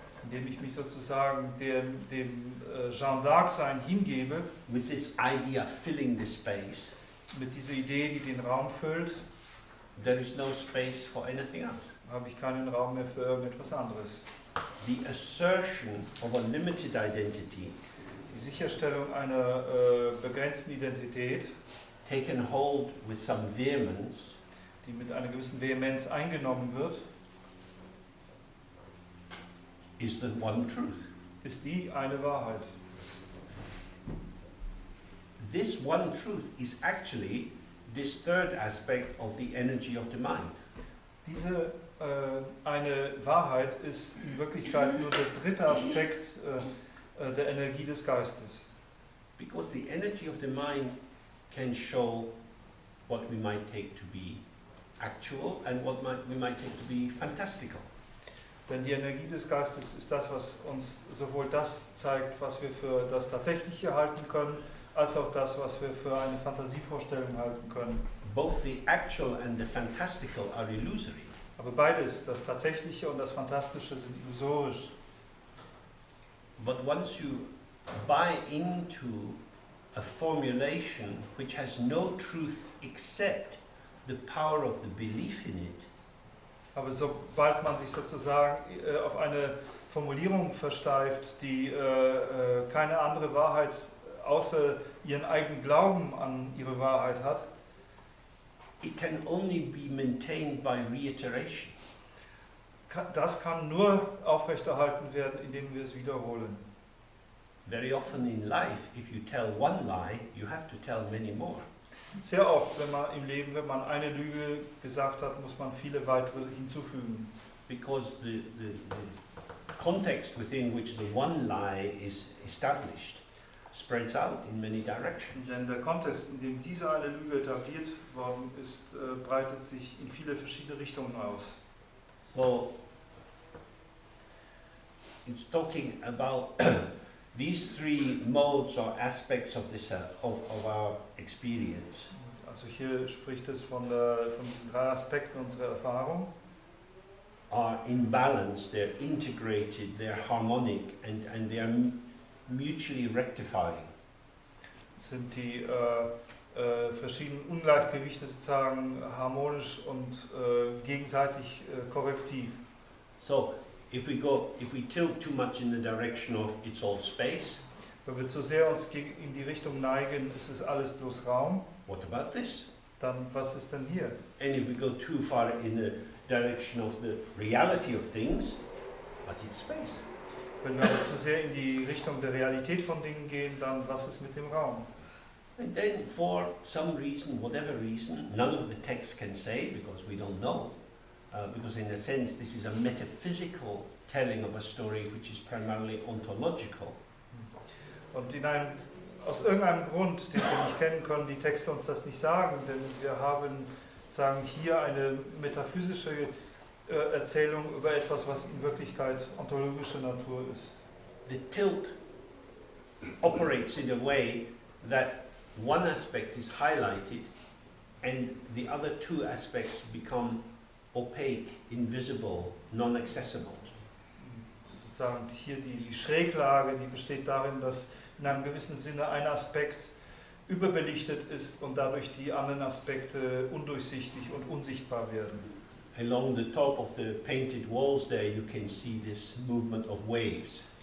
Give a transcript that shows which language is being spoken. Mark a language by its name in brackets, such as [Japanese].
[German] Indem ich mich sozusagen dem Jeanne d'Arc-Sein hingebe, [English] with this idea filling the space, [German] mit dieser Idee, die den Raum füllt, [English] there is no space for anything else. [German] habe ich keinen Raum mehr für irgendetwas anderes. [English] The assertion of a limited identity, [German] Die Sicherstellung einer begrenzten Identität, [English] taken hold with some vehemence, [German] die mit einer gewissen Vehemenz eingenommen wird, [English] is the one truth. [German] ist die eine Wahrheit. [English] This one truth is actually this third aspect of the energy of the mind. [German] Diese eine Wahrheit ist in Wirklichkeit nur der dritte Aspekt der Energie des Geistes. [English] Because the energy of the mind can show what we might take to be actual and what we might take to be fantastical. [German] Denn die Energie des Geistes ist das, was uns sowohl das zeigt, was wir für das Tatsächliche halten können, als auch das, was wir für eine Fantasievorstellung halten können. [English] Both the actual and the fantastical are illusory. [German] Aber beides, das Tatsächliche und das Fantastische, sind illusorisch. [English] But once you buy into a formulation which has no truth except the power of the belief in it, [German] Aber sobald man sich sozusagen auf eine Formulierung versteift, die keine andere Wahrheit außer ihren eigenen Glauben an ihre Wahrheit hat, [English] it can only be maintained by reiteration. [German] das kann nur aufrechterhalten werden, indem wir es wiederholen. [English] Very often in life, if you tell one lie, you have to tell many more. [German] Sehr oft, wenn man im Leben, wenn man eine Lüge gesagt hat, muss man viele weitere hinzufügen. [English] Because the context within which the one lie is established spreads out in many directions. [German] Denn der Kontext, in dem diese eine Lüge etabliert worden ist, breitet sich in viele verschiedene Richtungen aus. [English] So, it's talking about these three modes or aspects of this of our experience. [German] Also hier spricht es von diesen drei Aspekten unserer Erfahrung. [English] Are in balance, they're integrated, they're harmonic, and they are mutually rectifying. [German] Sind die verschiedenen Ungleichgewichte sozusagen harmonisch und gegenseitig korrektiv. [English] So, if we tilt too much in the direction of it's all space, [German] Wenn wir zu sehr uns in die Richtung neigen, ist es alles bloß Raum, [English] what about this? [German] dann was ist denn hier? [English] And if we go too far in the direction of the reality of things, but it's space. [German] Wenn wir aber zu sehr in die Richtung der Realität von Dingen gehen, dann was ist mit dem Raum? [English] And then for some reason, whatever reason, none of the text can say because we don't know. Because in a sense this is a metaphysical telling of a story which is primarily ontological. [German] Und aus irgendeinem Grund, den wir nicht kennen können, die Texte uns das nicht sagen, denn wir haben, sagen, hier eine metaphysische Erzählung über etwas, was in Wirklichkeit ontologische Natur ist. [English] The tilt operates in a way that one aspect is highlighted and the other two aspects become opaque, invisible, non-accessible. [German] Sozusagen hier die Schräglage, die besteht darin, dass in einem gewissen Sinne ein Aspekt überbelichtet ist und dadurch die anderen Aspekte undurchsichtig und unsichtbar werden. [English] along the top of the painted walls there you can see this movement of waves.